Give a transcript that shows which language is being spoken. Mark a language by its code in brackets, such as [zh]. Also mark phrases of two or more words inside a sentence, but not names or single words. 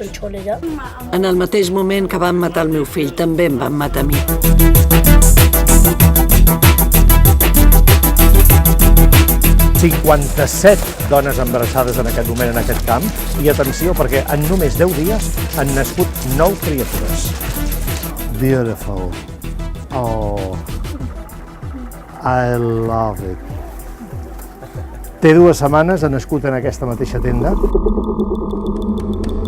[ca] En el mateix moment que van matar el meu fill, també em van matar a mi. Hi ha 57 dones embarassades en aquest moment en aquest camp i atenció perquè en només 10 dies han nascut 9 criatures. [en] Beautiful. Oh, I love it. [ca] Té 2 setmanes, ha nascut en aquesta mateixa tenda.